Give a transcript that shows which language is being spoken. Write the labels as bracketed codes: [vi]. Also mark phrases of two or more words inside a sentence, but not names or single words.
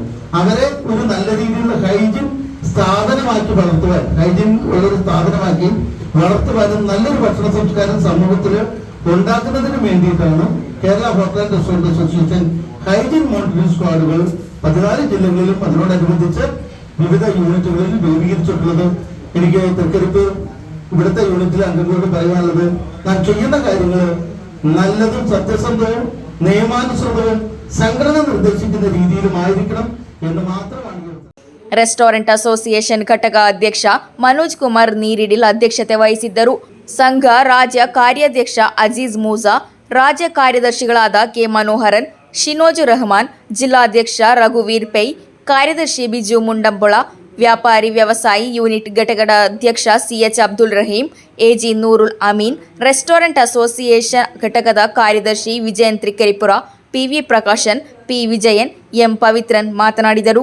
[ml] അവരെ ഒരു നല്ല രീതിയിലുള്ള ഹൈജീൻ സ്ഥാപനമാക്കി വളർത്തുവാൻ, ഹൈജീൻ ഉള്ളൊരു സ്ഥാപനമാക്കി വളർത്തുവാനും നല്ലൊരു ഭക്ഷണ സംസ്കാരം സമൂഹത്തിൽ ഉണ്ടാക്കുന്നതിന് വേണ്ടിയിട്ടാണ് കേരള ഹോട്ടൽ ആൻഡ് റെസ്റ്റോറന്റ് അസോസിയേഷൻ [en] hygiene monitoring [ml] സ്ക്വാഡുകൾ 14 ജില്ലകളിലും അതിനോടനുബന്ധിച്ച് വിവിധ യൂണിറ്റുകളിൽ രൂപീകരിച്ചിട്ടുള്ളത്. എനിക്ക് തൃക്കരിപ്പ് ഇവിടുത്തെ യൂണിറ്റിലെ അംഗങ്ങളോട് പറയാനുള്ളത്, നാം ചെയ്യുന്ന കാര്യങ്ങൾ നല്ലതും സത്യസന്ധവും നിയമാനുസൃതവും സംഘടന നിർദ്ദേശിക്കുന്ന രീതിയിലുമായിരിക്കണം എന്ന് മാത്രമാണ്. [kn] ರೆಸ್ಟೋರೆಂಟ್ ಅಸೋಸಿಯೇಷನ್ ಘಟಕ ಅಧ್ಯಕ್ಷ ಮನೋಜ್ ಕುಮಾರ್ ನೀರಿಡಿಲ್ ಅಧ್ಯಕ್ಷತೆ ವಹಿಸಿದ್ದರು. ಸಂಘ ರಾಜ್ಯ ಕಾರ್ಯಾಧ್ಯಕ್ಷ ಅಜೀಜ್ ಮೂಸಾ, ರಾಜ್ಯ ಕಾರ್ಯದರ್ಶಿಗಳಾದ ಕೆ ಮನೋಹರನ್, ಶಿನೋಜ್ ರಹಮಾನ್, ಜಿಲ್ಲಾಧ್ಯಕ್ಷ ರಘುವೀರ್ ಪೈ, ಕಾರ್ಯದರ್ಶಿ ಬಿಜು ಮುಂಡಂಬೊಳ, ವ್ಯಾಪಾರಿ ವ್ಯವಸಾಯಿ ಯೂನಿಟ್ ಘಟಕದ ಅಧ್ಯಕ್ಷ ಸಿಎಚ್ ಅಬ್ದುಲ್ ರಹೀಂ, ಎಜಿ ನೂರುಲ್ ಅಮೀನ್, ರೆಸ್ಟೋರೆಂಟ್ ಅಸೋಸಿಯೇಷನ್ ಘಟಕದ ಕಾರ್ಯದರ್ಶಿ ವಿಜಯನ್ ತ್ರಿಕರಿಪುರ, ಪಿವಿ ಪ್ರಕಾಶನ್, ಪಿ ವಿಜಯನ್, ಎಂ ಪವಿತ್ರನ್ ಮಾತನಾಡಿದರು.